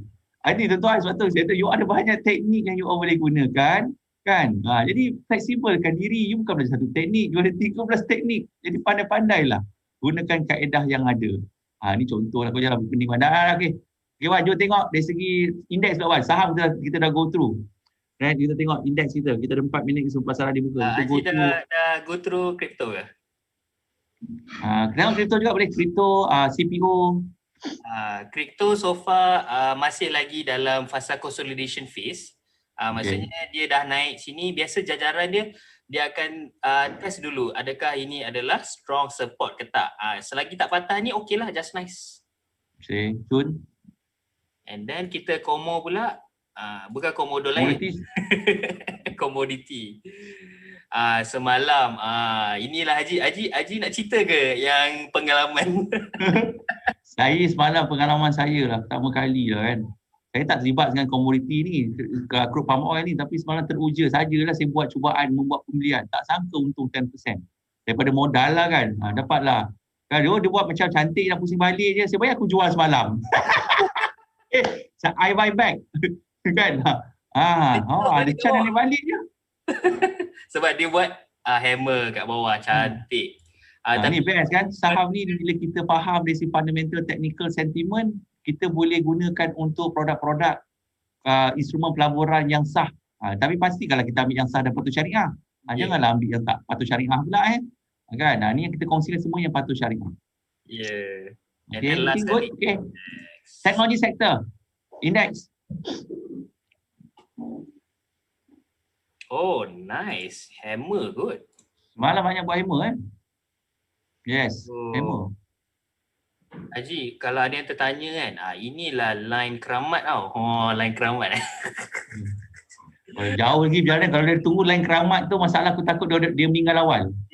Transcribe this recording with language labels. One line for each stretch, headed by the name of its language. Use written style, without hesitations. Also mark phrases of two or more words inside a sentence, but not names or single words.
Malay: Ini tuan-tuan, sebab tu saya tahu you ada banyak teknik yang you boleh gunakan, kan? Jadi fleksibelkan diri, you bukan belajar satu teknik, you ada 13 teknik. Jadi pandai-pandailah gunakan kaedah yang ada. Ni contoh lah, kau jangan berpening. Okay. Okay, Wan, jom tengok dari segi indeks Wan. Saham kita dah
English: go through.
Malay: Right, kita tengok indeks kita. Kita ada 4 minit sebelum pasaran dibuka. Haji dah
English: go through
Malay: crypto ke? Tengok kripto juga boleh. Kripto, CPO. Kripto so far masih lagi dalam fasa
English: consolidation phase.
Malay: Maksudnya dia dah naik sini. Biasa jajaran dia akan test dulu adakah ini adalah
English: strong support
Malay: ke tak. Selagi tak patah ni okey lah,
English: just nice.
Malay: Okay, Jun.
English: And then
Malay: kita komo pula, bukan komodo lain. Komoditi. Semalam inilah Haji nak cerita ke yang pengalaman? Saya semalam pengalaman saya lah, pertama kali lah kan. Saya tak terlibat dengan komoditi ni, crude palm oil ni, tapi semalam teruja sajalah saya buat cubaan membuat pembelian. Tak sangka untung 10%. Daripada modal lah kan, dapatlah. Kan dia buat macam cantik nak pusing balik je, saya bayar aku jual semalam.
English: I buy back.
Malay: Kan? Ada chance nak balik je. Sebab dia buat hammer kat bawah, cantik. Ni best kan, saham ni bila kita faham dari segi
English: fundamental technical sentiment,
Malay: kita boleh gunakan untuk produk-produk instrumen pelaburan yang sah. Tapi pastikanlah kita ambil yang sah dan patuh syariah. Janganlah ambil yang tak patuh syariah pula kan. Ni yang kita kongsikan semua yang patuh syariah.
English: Okay, looking good.
Malay: Okay. Teknologi sektor, index.
English: Oh, nice. Hammer good.
Malay: Semalam banyak buat hammer kan?
English: Yes, hammer.
Malay: Haji, kalau ada yang tertanya kan, inilah line keramat tau. Line keramat. Jauh lagi berjalan. Kalau dia tunggu line keramat tu, masalah aku takut dia meninggal awal.